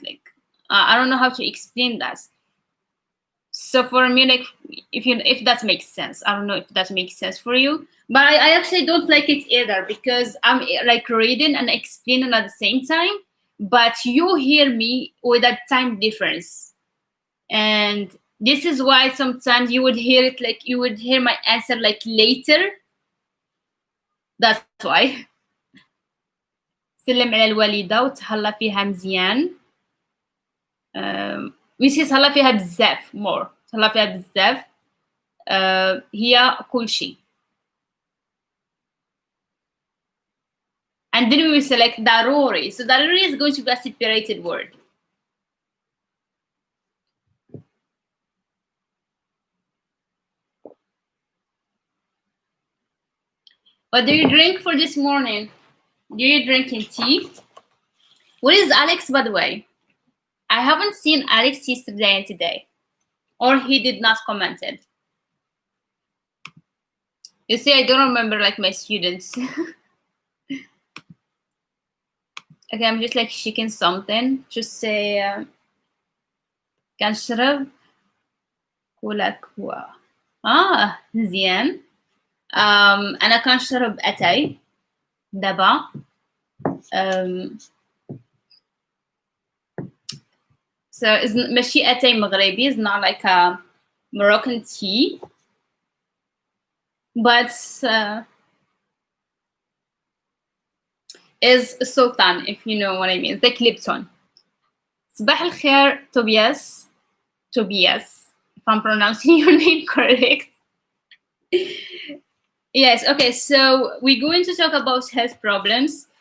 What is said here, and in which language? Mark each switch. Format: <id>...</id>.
<en>Like I don't know how to explain that. So for me, like if that makes sense, I don't know if that makes sense for you, but I actually don't like it either, because I'm like reading and explaining at the same time, but you hear me with a time difference, and this is why sometimes you would hear it, like you would hear my answer like later. That's why.</en> <ar>سلم على الوالدة وتهلا فيها مزيان. ويسي تهلا فيها بزاف more. تهلا فيها بزاف. هي كل شيء.</ar> <en>And then we will select ضروري. So ضروري is going to be a separated word. What do you drink for this morning? Do you drink in tea? Where is Alex, by the way? I haven't seen Alex yesterday and today. Or he did not comment it. You see, I don't remember like my students. Okay, I'm just like shaking something. Just say</en> <ar>كنشرب كولا كوا. مزيان. أنا كنشرب أتاي دابا. So it's ماشي أتاي مغربي.</ar> <en>It's not like a Moroccan tea, but is sultan, if you know what I mean. It's like Lipton.</en> <ar>صباح الخير Tobias.</ar> <en>Tobias, if I'm pronouncing your name correct. Yes, okay, so we're going to talk about health problems.</en>